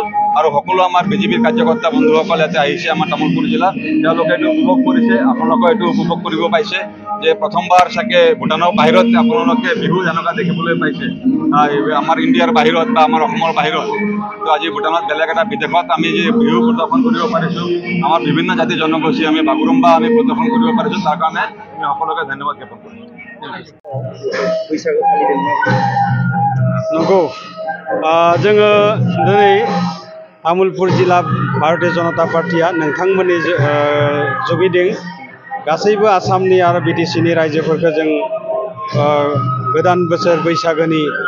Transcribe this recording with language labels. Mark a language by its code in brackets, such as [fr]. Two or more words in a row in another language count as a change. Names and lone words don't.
[as] আৰু সকলো আমাৰ বিজেপিৰ কাৰ্যকৰ্তা বন্ধুসকল ইয়াতে আহিছে আমাৰ তামুলপুৰ জিলাত, তেওঁলোকে এইটো উপভোগ কৰিছে, আপোনালোকে এইটো উপভোগ কৰিব পাইছে যে প্ৰথমবাৰ চাগে ভূটানৰ বাহিৰত আপোনালোকে বিহু এনেকুৱা দেখিবলৈ পাইছে, আমাৰ ইণ্ডিয়াৰ বাহিৰত বা আমাৰ অসমৰ বাহিৰত। তো আজি ভূটানত বেলেগ এটা বিদেশত আমি যে বিহু প্ৰদৰ্শন কৰিব পাৰিছোঁ, আমাৰ বিভিন্ন জাতি জনগোষ্ঠী আমি বাগৰুম্বা আমি প্ৰদৰ্শন কৰিব পাৰিছোঁ, তাৰ কাৰণে আমি সকলোকে ধন্যবাদ জ্ঞাপন কৰিছোঁ। [brx] नंगौ जोङो दिनै तामुलपुर जिल्ला भारतीय जनता पार्टिया नोंथांमोननि जुगिदिं गासैबो आसामनि आरो बिटिसिनि रायजोफोरखौ जों गोदान बोसोर बैसागोनि